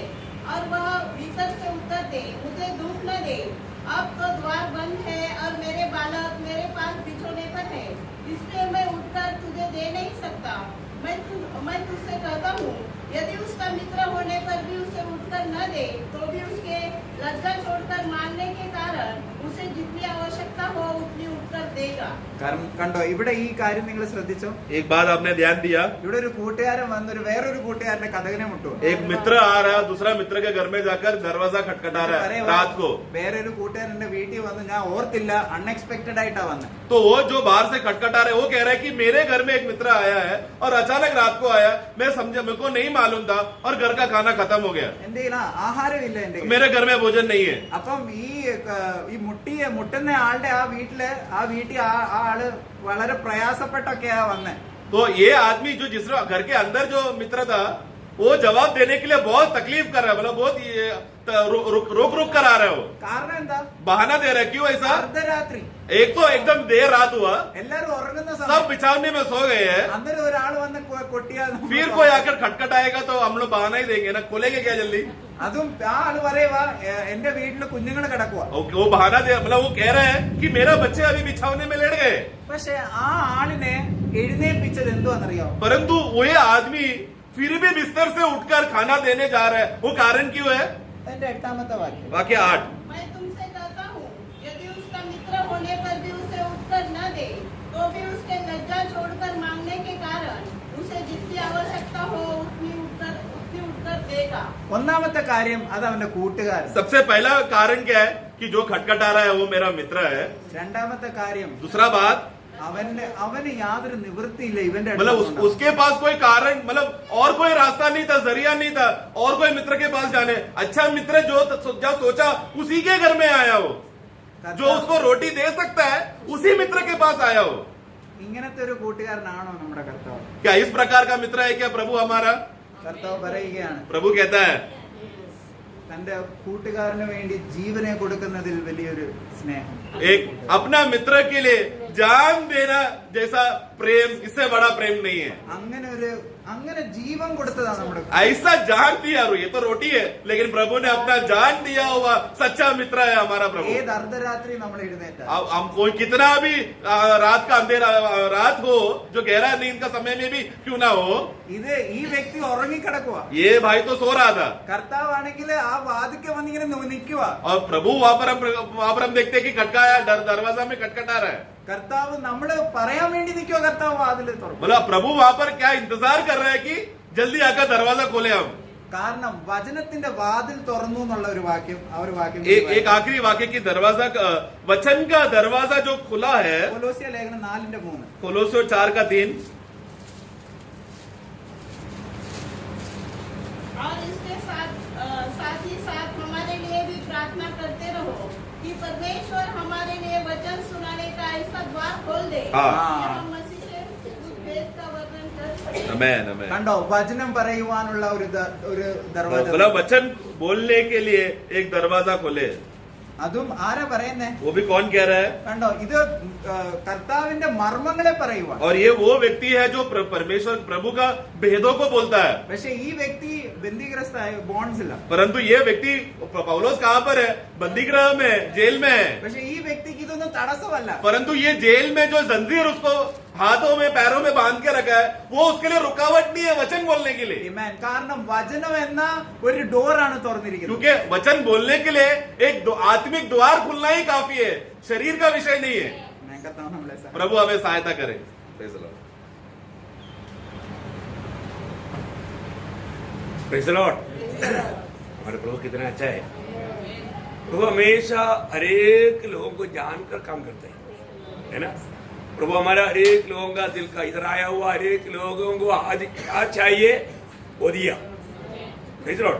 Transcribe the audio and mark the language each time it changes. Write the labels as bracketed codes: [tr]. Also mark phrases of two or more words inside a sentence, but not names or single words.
[hi] और वह भीतर से उत्तर दे, मुझे धूप न दे, अब तो द्वार बंद है और मेरे बालक मेरे पास बिछोने पर है, इसलिए मैं उठकर तुझे दे नहीं सकता. मैं तुझसे कहता हूँ, यदि उसका मित्र होने पर भी उसे उठकर न दे तो भी उसके लज्जा छोड़कर मानने के कारण उसे जितनी आवश्यकता हो उतनी उठकर देगा. [ml] കണ്ടോ, ഇവിടെ ഈ കാര്യം നിങ്ങൾ ശ്രദ്ധിച്ചോ? [hi] एक बात आपने ध्यान दिया, [ml] ഇവിടെ ഒരു കൂട്ടുകാരൻ വന്നൊരു വേറൊരു കൂട്ടുകാരന്റെ കഥകിനെ മുട്ടു. [hi] एक मित्र आ रहा है, दूसरा मित्र के घर में जाकर दरवाजा खटखटा रहा है रात को. [ml] വേറൊരു കൂട്ടുകാരന്റെ വീട്ടിൽ വന്ന് ഞാൻ ഓർത്തില്ല, അൺഎക്സ്പെക്ടഡ് ആയിട്ടാ വന്നത്. [hi] तो वो जो बाहर से खटखटा रहे वो कह रहा है कि मेरे घर में एक मित्र आया है और अचानक रात को आया, मैं समझा, मेरे को नहीं मालूम था और घर का खाना खत्म हो गया, [ml] എന്റെ കയ്യിൽ ആഹാരമില്ല. എന്റെ കയ്യിൽ. [hi] मेरे घर में भोजन नहीं है. [ml] അപ്പം ഈ മുട്ടുന്ന ആളുടെ ആ വീട്ടിൽ ആ ആള് വളരെ പ്രയാസപ്പെട്ടൊക്കെയാ വന്നേ. [hi] तो ये आदमी जो जिस घर के अंदर जो मित्र था वो जवाब देने के लिए बहुत तकलीफ कर रहा है, मतलब बहुत रुक कर आ रहा है. वो [ml] കാരണം എന്താ? [hi] बहाना दे रहा है. क्यों ऐसा? [ml] അർദ്ധരാത്രി. [hi] एक तो एकदम देर रात हुआ, [ml] എല്ലാരും ഉറങ്ങുന്ന [hi] सब [ml] സമയം [hi] बिछावने में सो गए हैं, [ml] അന്നേരം ഒരാൾ വന്ന് കൊട്ടിയാൽ [hi] फिर कोई आकर खटखटाएगा तो हम लोग बहाना ही देंगे ना, खोलेंगे क्या जल्दी? [ml] അതും ആ ആള് പറയുവാ, എന്റെ വീട്ടില് കുഞ്ഞുങ്ങൾ കിടക്കുക. [hi] वो बहाना दे, मतलब वो कह रहे हैं कि मेरा बच्चे अभी बिछावने में लेट गए. [ml] പക്ഷെ ആ ആളിനെ എഴുന്നേൽപ്പിച്ചത് എന്തുവാന്നറിയോ? [hi] परंतु वो ये आदमी फिर भी बिस्तर से उठकर खाना देने जा रहा है. वो कारण क्यों है? [ml] എന്റെ 8ാമത്തെ വാക്യം. [hi] वाक्य 8. मैं तुमसे कहता हूँ, यदि उसका मित्र होने पर भी उसे उठकर न दे तो भी उसके लज्जा छोड़कर मांगने के कारण उसे जितनी आवश्यकता हो उतनी उठकर देगा. [ml] ഒന്നാമത്തെ കാര്യം അത് അവന്റെ കൂട്ടുകാരൻ. [hi] सबसे पहला कारण क्या है कि जो खटखटा रहा है वो मेरा मित्र है. [ml] രണ്ടാമത്തെ കാര്യം, [hi] दूसरा बात, [ml] അവന് യാതൊരു നിവൃത്തിയില്ല ഇവന്റെ [hi] मतलब [ml] അടുത്ത് [hi] उसके पास कोई कारण, मतलब और कोई रास्ता नहीं था, जरिया नहीं था और कोई मित्र के पास जाने. अच्छा मित्र जो सोचा उसी के घर में आया हो, जो उसको रोटी दे सकता है उसी मित्र के पास आया हो. [ml] ഇങ്ങനത്തെ ഒരു കൂട്ടുകാരനാണോ നമ്മുടെ കർത്താവ്? [hi] क्या इस प्रकार का मित्र है क्या प्रभु हमारा? [ml] കർത്താവ് പറയുകയാണ്, [hi] प्रभु कहता है [ml] തന്റെ കൂട്ടുകാരന് വേണ്ടി ജീവനെ കൊടുക്കുന്നതിൽ വലിയൊരു സ്നേഹം. [hi] एक अपना मित्र के लिए जान देना जैसा प्रेम, इससे बड़ा प्रेम नहीं है. [ml] അങ്ങനെ ജീവൻ കൊടുത്തതാണ് നമ്മുടെ [hi] ऐसा जान दिया, ये तो रोटी है लेकिन प्रभु ने अपना जान दिया हुआ सच्चा मित्र है हमारा प्रभु. [ml] ഏത് അർദ്ധരാത്രി നമ്മൾ എഴുന്നേറ്റ [hi] हम कोई कितना भी रात का अंधेरा रात हो, जो गहरा नींद का समय में भी क्यों ना हो, [ml] ഈ വ്യക്തി ഉറങ്ങിക്കിടക്കുക. [hi] ये भाई तो सो रहा था [ml] കർത്താവാണെങ്കിൽ ആ വാതിക്കെ വന്നിങ്ങനെ നിൽക്കുക. और प्रभु वहां पर हम देखते हैं कि खटकाया, दरवाजा में खटखटा रहा है. കർത്താവ് നമ്മള് പറയാൻ വേണ്ടി നിൽക്കുക. കർത്താവ് വാതിൽ തുറക്കും. [hi] मतलब प्रभु वहां पर क्या इंतजार कर रहे हैं कि जल्दी आकर दरवाजा खोले हम. [ml] കാരണം വചനത്തിന്റെ വാതിൽ തുറന്നു എന്നുള്ള ഒരു വാക്യം ആ ഒരു വാക്യം [hi] एक आखिरी वाक्य की दरवाजा वचन का दरवाजा जो खुला है, [ml] കൊലോസ്യ ലേഖനം 4:3 [hi] कोलोसियों 4:3, और इसके साथ ही साथ हमारे लिए भी प्रार्थना करते रहो कि परमेश्वर हमारे लिए वचन सुनाने का ऐसा द्वार खोल दे हाँ। कि हम मसीह से उस भेद का वर्णन कर सकें। आमेन आमेन। [ml] കണ്ടോ വചനം പറയുവാനുള്ള ഒരു ദർവാജ [hi] बोला वचन बोलने के लिए एक दरवाजा खोले। [ml] അതും ആരാ പറയുന്നേ [hi] वो भी कौन कह रहा है? [ml] കണ്ടോ ഇത് കർത്താവിന്റെ മർമ്മങ്ങളെ പറയുവാൻ [hi] और ये वो व्यक्ति है जो परमेश्वर प्रभु का भेदों को बोलता है। [ml] പക്ഷെ ഈ വ്യക്തി ബന്ദിഗ്രസ്തായ ബോൺസില്ല [hi] परंतु ये व्यक्ति पौलुस कहाँ पर है? बंदीगृह में, जेल में है। [ml] പക്ഷെ ഈ വ്യക്തിക്ക് ഇതൊന്നും തടസ്സമല്ല [hi] परंतु ये जेल में जो जंजीर उसको हाथों में पैरों में बांध के रखा है, वो उसके लिए रुकावट नहीं है वचन बोलने के लिए। [en] Amen. [ml] കാരണം വചനം എന്ന ഒരു ഡോറാണ് തുറന്നിരിക്കുന്നത് [hi] क्योंकि वचन बोलने के लिए एक आत्मिक द्वार खुलना ही काफी है, शरीर का विषय नहीं है। [ml] ഞാൻ കർത്താവ് നമ്മളെ സഹായിക്കട്ടെ. [hi] प्रभु हमें सहायता करे। [en] Praise the Lord. Praise the Lord. [hi] हमारे प्रभु कितना अच्छा है। प्रभु हमेशा हरेक लोगों को जानकर काम करते हैं, है ना। प्रभु हमारा हरेक लोगों का दिल का इधर आया हुआ हरेक लोगों को आज क्या चाहिए वो दिया। [en] Praise the Lord.